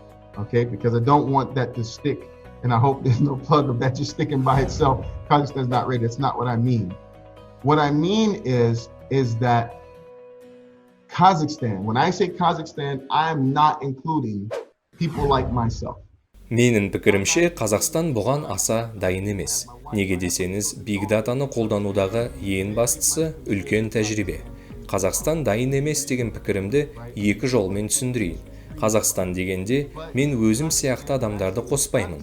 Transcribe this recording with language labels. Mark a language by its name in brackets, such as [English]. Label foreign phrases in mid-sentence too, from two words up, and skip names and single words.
[English] Okay, because I don't want that to stick, and I hope there's no plug of that just sticking by itself. Kazakhstan's not ready. That's not what I mean. What I mean is that Kazakhstan, when I say Kazakhstan, I am not including people like myself. [Kazakh] Менің пікірімше, Қазақстан бұған аса дайын емес. Неге десеңіз, [English] Big Data'ны [Kazakh] қолданудағы ең бастысы үлкен тәжірибе. Қазақстан дайын емес деген пікірімді екі жолмен түсіндірейін. Қазақстан дегенде мен өзім сияқты адамдарды қоспаймын.